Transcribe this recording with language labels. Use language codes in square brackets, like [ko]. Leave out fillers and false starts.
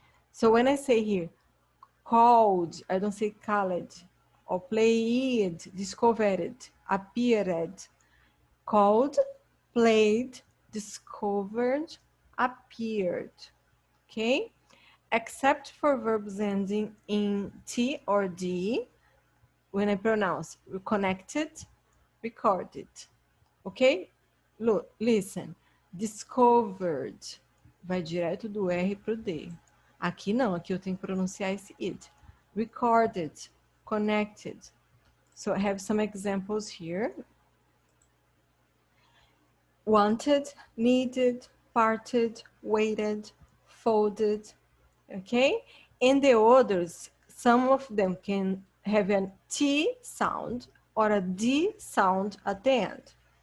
[en] So when I say here, called, I don't say called, or played, discovered, appeared, called, played, discovered, appeared, okay? Except for verbs ending in T or D, when I pronounce connected, recorded, okay? Look, listen, discovered, [pt] vai direto do R pro D. Aqui não, aqui eu tenho que pronunciar esse id. [en] Recorded, connected. So I have some examples here. Wanted, needed, parted, waited, folded, okay? And the others, some of them can have a T sound or a D sound at the end.